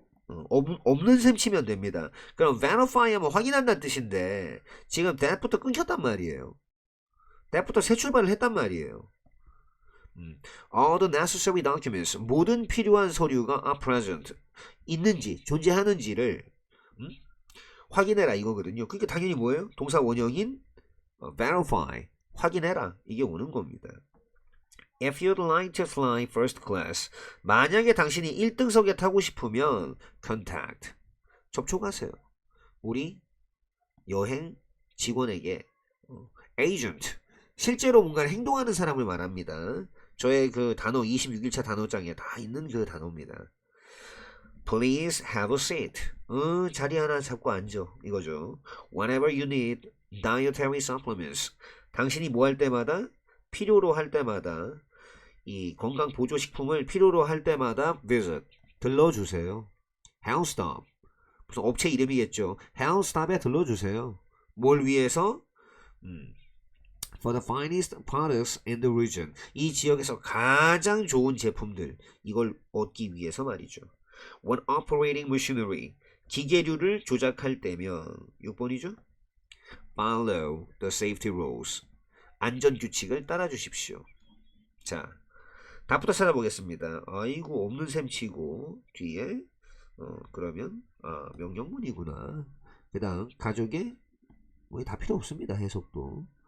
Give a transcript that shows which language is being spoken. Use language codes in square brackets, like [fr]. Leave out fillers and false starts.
[ko] 없는 셈 치면 됩니다. 그럼 verify 하면 확인한다는 뜻인데 지금 that부터 끊겼단 말이에요. that부터 새 출발을 했단 말이에요. [en] All the necessary documents, [ko] 모든 필요한 서류가 [en] are present, [ko] 있는지, 존재하는지를 확인해라 이거거든요. 그러니까 당연히 뭐예요? 동사 원형인 verify, 확인해라. 이게 오는 겁니다. [en] If you'd like to fly first class, [ko] 만약에 당신이 1등석에 타고 싶으면 contact, 접촉하세요. 우리 여행 직원에게 agent, 실제로 뭔가를 행동하는 사람을 말합니다. 저의 그 단어 26일차 단어장에 다 있는 그 단어입니다. [en] Please have a seat. [ko] 자리 하나 잡고 앉아. 이거죠. [en] Whenever you need dietary supplements. [ko] 당신이 뭐 할 때마다, 필요로 할 때마다, 이 건강 보조식품을 필요로 할 때마다 visit, 들러주세요. Health stop. 무슨 업체 이름이겠죠. Health stop에 들러주세요. 뭘 위해서? [en] For the finest products in the region. [ko] 이 지역에서 가장 좋은 제품들, 이걸 얻기 위해서 말이죠. [en] When operating machinery, [ko] 기계류를 조작할 때면 6번이죠. [en] Follow the safety rules. [ko] 안전규칙을 따라주십시오. 자, 답부터 찾아보겠습니다. 아이고 없는 셈 치고 뒤에 그러면 명령문이구나. 그 다음 가족의 뭐 다 필요 없습니다. 해석도.